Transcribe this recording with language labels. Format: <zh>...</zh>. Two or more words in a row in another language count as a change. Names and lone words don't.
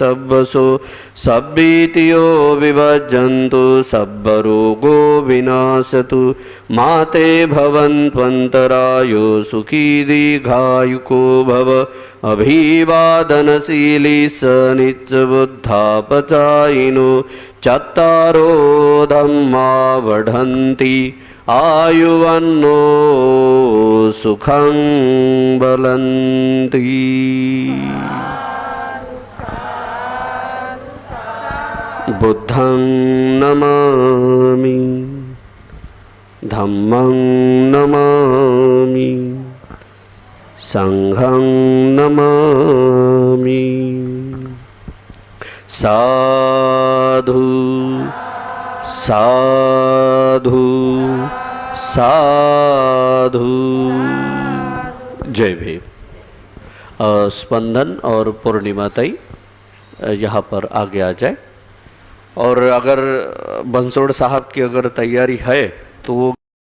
<pi>सब्बसो सब्बीतियो विभज्जन्तु सब्बरोगो विनाशतु माते भवन्त्वन्तरायो सुखी दीर्घायुको भव अभिवादनशीली स नित्यबुद्धापचायिनो चत्तारो धम्मा वर्धन्ति आयुवन्नो सुखं बलन्ति। बुद्धं नमामि, धम्मं नमामि, संघं नमामि। साधु साधु साधु।</pi> <hi>जय भीम। स्पंदन और पूर्णिमा ताई यहाँ पर आगे आ जाए। और अगर बंसोड़ साहब की अगर तैयारी है तो वो</hi>